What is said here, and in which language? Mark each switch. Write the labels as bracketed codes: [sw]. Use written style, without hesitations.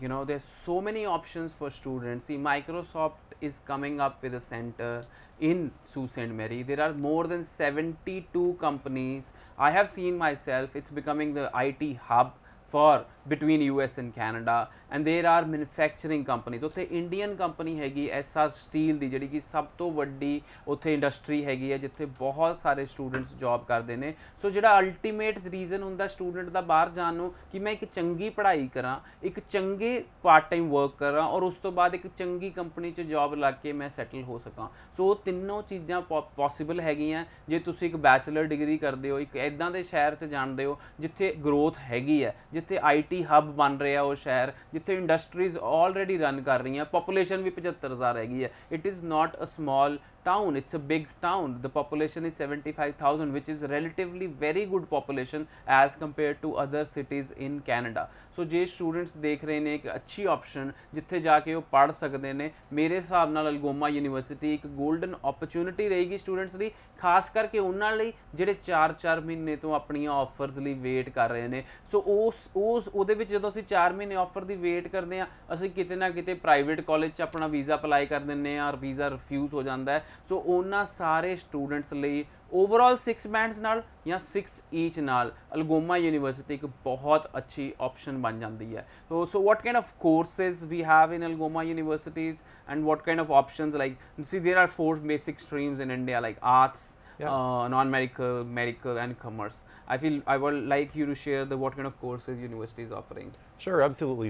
[en] You know, there's so many options for students. See, Microsoft is coming up with a center in Sault Ste. Marie. There are more than 72 companies. I have seen myself, it's becoming the IT hub for between US and Canada, and there are manufacturing companies. [pa] ਉੱਥੇ Indian company ਹੈਗੀ SR steel ਦੀ ਜਿਹੜੀ ਕਿ ਸਭ ਤੋਂ ਵੱਡੀ ਉੱਥੇ industry ਹੈਗੀ ਹੈ ਜਿੱਥੇ ਬਹੁਤ ਸਾਰੇ ਸਟੂਡੈਂਟਸ ਜੌਬ ਕਰਦੇ ਨੇ। ਸੋ ਜਿਹੜਾ ਅਲਟੀਮੇਟ ਰੀਜ਼ਨ ਹੁੰਦਾ ਸਟੂਡੈਂਟ ਦਾ ਬਾਹਰ ਜਾਣ ਨੂੰ ਕਿ ਮੈਂ ਇੱਕ ਚੰਗੀ ਪੜ੍ਹਾਈ ਕਰਾਂ, ਇੱਕ ਚੰਗੇ ਪਾਰਟ ਟਾਈਮ ਵਰਕ ਕਰਾਂ ਔਰ ਉਸ ਤੋਂ ਬਾਅਦ ਇੱਕ ਚੰਗੀ ਕੰਪਨੀ 'ਚ ਜੌਬ ਲੱਗ ਕੇ ਮੈਂ ਸੈਟਲ ਹੋ ਸਕਾਂ। ਸੋ ਉਹ ਤਿੰਨੋਂ ਚੀਜ਼ਾਂ ਪੋਸੀਬਲ ਹੈਗੀਆਂ ਜੇ ਤੁਸੀਂ ਇੱਕ ਬੈਚਲਰ ਡਿਗਰੀ ਕਰਦੇ ਹੋ, ਇੱਕ ਇੱਦਾਂ ਦੇ ਸ਼ਹਿਰ 'ਚ ਜਾਣਦੇ ਹੋ ਜਿੱਥੇ ਗਰੋਥ ਹੈਗੀ ਹੈ, ਜਿੱਥੇ IT ਹੱਬ ਬਣ ਰਿਹਾ ਉਹ ਸ਼ਹਿਰ, ਜਿੱਥੇ ਇੰਡਸਟਰੀਜ਼ ਆਲਰੇਡੀ ਰਨ ਕਰ ਰਹੀਆਂ, ਪੋਪੂਲੇਸ਼ਨ ਵੀ 75,000 ਹੈਗੀ ਹੈ। [en] It is not a small town, it's a big town. The population is 75,000, which is relatively very good population as compared to other cities in Canada. [pa] So ਜੇ students ਦੇਖ ਰਹੇ ਨੇ ਇੱਕ ਅੱਛੀ ਆਪਸ਼ਨ ਜਿੱਥੇ ਜਾ ਕੇ ਉਹ ਪੜ੍ਹ ਸਕਦੇ ਨੇ, ਮੇਰੇ ਹਿਸਾਬ ਨਾਲ ਅਲਗੋਮਾ ਯੂਨੀਵਰਸਿਟੀ ਇੱਕ ਗੋਲਡਨ ਓਪਰਚੁਨਿਟੀ ਰਹੇਗੀ ਸਟੂਡੈਂਟਸ ਲਈ, ਖਾਸ ਕਰਕੇ ਉਹਨਾਂ ਲਈ ਜਿਹੜੇ 4-4 ਮਹੀਨੇ ਤੋਂ ਆਪਣੀਆਂ ਆਫਰਸ ਲਈ ਵੇਟ ਕਰ ਰਹੇ ਨੇ। ਸੋ ਉਹਦੇ ਵਿੱਚ ਜਦੋਂ ਅਸੀਂ 4 ਮਹੀਨੇ ਆਫਰ ਦੀ ਵੇਟ ਕਰਦੇ ਹਾਂ, ਅਸੀਂ ਕਿਤੇ ਨਾ ਕਿਤੇ ਪ੍ਰਾਈਵੇਟ ਕਾਲਜ 'ਚ ਆਪਣਾ ਵੀਜ਼ਾ ਅਪਲਾਈ ਕਰ ਦਿੰਦੇ ਹਾਂ ਔਰ ਵੀਜ਼ਾ ਰਿਫਿਊਜ਼ ਹੋ ਜਾਂਦਾ ਹੈ। ਸੋ ਉਹਨਾਂ ਸਾਰੇ ਸਟੂਡੈਂਟਸ ਲਈ [hi] ओवरऑल 6 बैंड्स नाल या 6 ईच नाल अल्गोमा यूनिवर्सिटी एक बहुत अच्छी ऑप्शन बन जाती है। [en] So what kind of courses we have in Algoma universities and what kind of options, like see there are 4 basic streams in India like arts, non-medical, medical and commerce. I would like you to share the what kind of courses university is offering. Sure, absolutely.